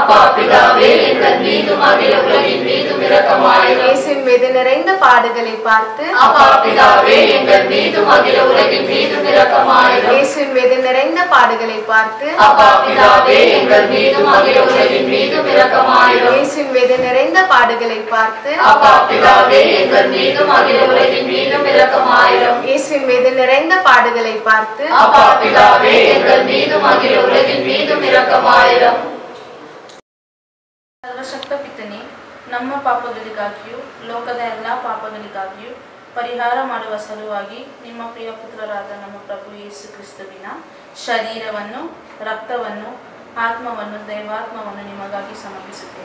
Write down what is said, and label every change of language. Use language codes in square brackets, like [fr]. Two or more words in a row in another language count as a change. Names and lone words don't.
[ta] இயேசுவின் மீது நிறைந்த பாடுகளை பார்த்து இயேசுவின் மீது நிறைந்த பாடுகளை பார்த்து இயேசுவின் மீது நிறைந்த பாடுகளை பார்த்து இயேசுவின் மீது நிறைந்த பாடுகளை பார்த்து [kn] ಸರ್ವಶಕ್ತ ಪಿತನೇ, ನಮ್ಮ ಪಾಪಗಳಿಗಾಗಿಯೂ ಲೋಕದ ಎಲ್ಲಾ ಪಾಪಗಳಿಗಾಗಿಯೂ ಪರಿಹಾರ ಮಾಡುವ ಸಲುವಾಗಿ ನಿಮ್ಮ ಪ್ರಿಯ ಪುತ್ರರಾದ ನಮ್ಮ ಪ್ರಭು ಯೇಸು ಕ್ರಿಸ್ತುವಿನ ಶರೀರವನ್ನು, ರಕ್ತವನ್ನು, ಆತ್ಮವನ್ನು, ದೈವಾತ್ಮವನ್ನು ನಿಮಗಾಗಿ ಸಮರ್ಪಿಸುತ್ತೇವೆ.